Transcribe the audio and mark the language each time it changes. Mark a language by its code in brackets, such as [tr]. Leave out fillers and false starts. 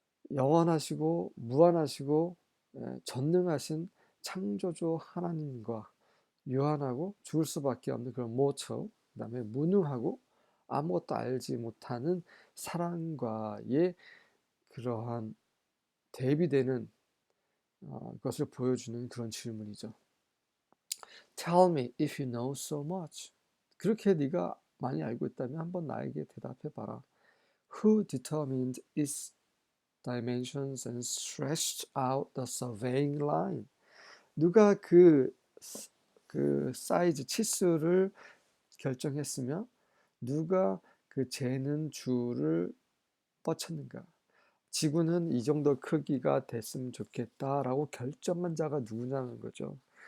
[ko] 영원하시고 무한하시고 전능하신 창조주 하나님과 유한하고 죽을 수밖에 없는 그런 모처, 그 다음에 무능하고 아무것도 알지 못하는 사랑과의 그러한 대비되는 것을 보여주는 그런 질문이죠. [en] Tell me if you know so much. [ko] 그렇게 네가 많이 알고 있다면 한번 나에게 대답해 봐라. [en] Who determined its dimensions and stretched out the surveying line? [ko] 누가 그 사이즈 치수를 결정했으며 누가 그 재는 줄을 뻗쳤는가? 지구는 이 정도 크기가 됐으면 좋겠다라고 결정한 자가 누구냐는 거죠.